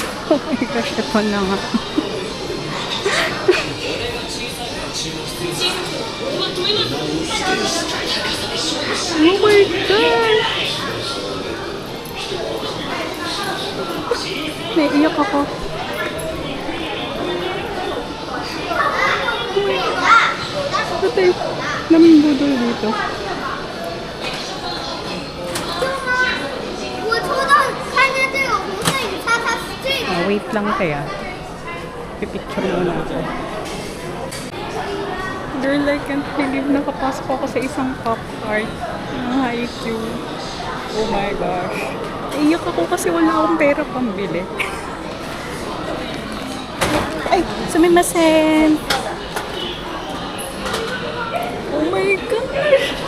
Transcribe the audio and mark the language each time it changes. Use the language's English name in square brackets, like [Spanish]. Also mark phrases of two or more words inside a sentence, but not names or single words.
[English] Oh my gosh, [Filipino] ito na nga. [English] Oh my God! [Filipino] Naiiyak ako. Ito yung naming budol dito. [Chinese] 我抽到看见这个红色雨叉，它是这个。 [Filipino] Wait lang kaya. Pipicture muna ako. Girl, [English] I can't believe [Filipino] nakapasok ako sa isang [English] pop art [Filipino] ng Haikyuu. [English] Oh my gosh. [Filipino] Iyak ako kasi wala akong pera pambili. Ay, sumimasen! [English] Oh my gosh!